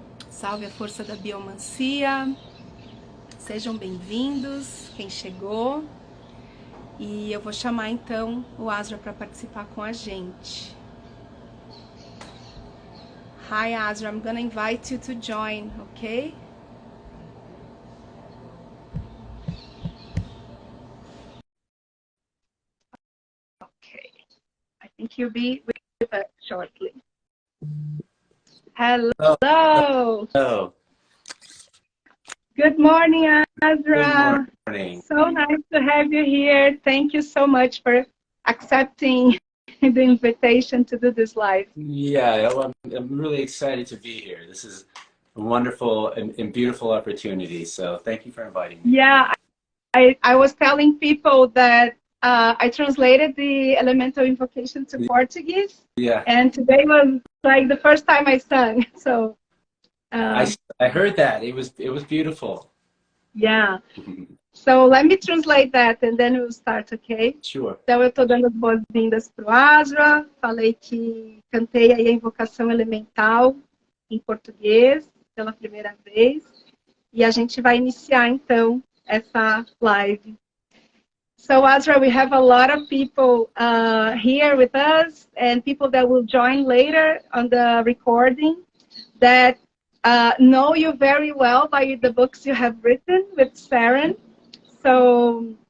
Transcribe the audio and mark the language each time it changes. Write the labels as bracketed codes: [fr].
[pt] Salve a força da biomancia, sejam bem-vindos, quem chegou. E eu vou chamar então o Asra para participar com a gente. [en] Hi Asra, I'm gonna invite you to join, okay? Okay, I think you'll be with us shortly. Hello. Hello. Good morning, Asra. Good morning. So nice to have you here. Thank you so much for accepting the invitation to do this live. Yeah, I'm really excited to be here. This is a wonderful and beautiful opportunity. So thank you for inviting me. Yeah, I was telling people that I translated the Elemental Invocation to Portuguese. Yeah. And today was like the first time I sang. So I heard that. It was beautiful. Yeah. So let me translate that and then we'll start, okay? Sure. [pt] Então eu estou dando as boas-vindas para o Asra, falei que cantei aí a invocação elemental em português pela primeira vez e a gente vai iniciar então essa live. [en] So Asra, we have a lot of people here with us and people that will join later on the recording that know you very well by the books you have written with Saren. So